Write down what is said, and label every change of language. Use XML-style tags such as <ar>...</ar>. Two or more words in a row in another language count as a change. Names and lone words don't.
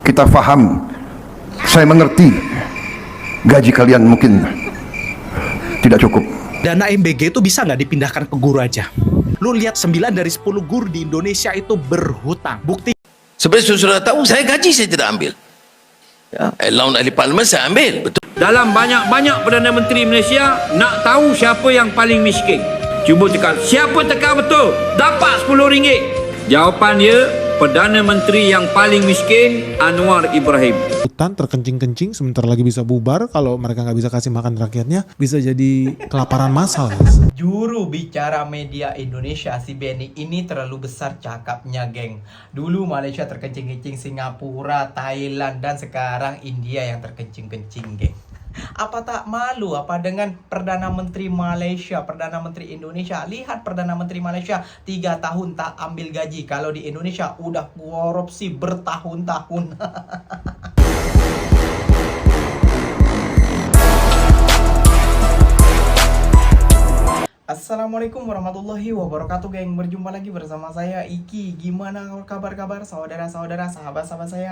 <id>Kita paham, saya mengerti gaji kalian mungkin tidak cukup. Dana MBG itu bisa nggak dipindahkan ke guru aja? Lu lihat 9 dari 10 guru di Indonesia itu berhutang. Bukti.</id> <ms>Sebenarnya sudah tahu, saya gaji saya tidak ambil. Ya, allowance ahli parlimen saya ambil, betul. Dalam banyak-banyak Perdana Menteri Malaysia, nak tahu siapa yang paling miskin? Cuba tekan. Siapa tekan betul? Dapat RM10. Jawapan dia, Perdana Menteri yang paling miskin, Anwar Ibrahim.</ms> <id>Hutan terkencing-kencing, sebentar lagi bisa bubar. Kalau mereka nggak bisa kasih makan rakyatnya, bisa jadi kelaparan massal, guys.</id> <ms>Juru bicara media Indonesia si Benny ini terlalu besar cakapnya, geng. Dulu Malaysia terkencing-kencing, Singapura, Thailand, dan sekarang India yang terkencing-kencing, geng. Apa tak malu apa dengan Perdana Menteri Malaysia, Perdana Menteri Indonesia? Lihat Perdana Menteri Malaysia 3 tahun tak ambil gaji.</ms> <id>Kalau di Indonesia udah korupsi bertahun-tahun.</id> <ar>السلام عليكم ورحمة الله وبركاته, geng.</ar> <id>Berjumpa lagi bersama saya Iki. Gimana kabar-kabar saudara-saudara, sahabat-sahabat saya?</id>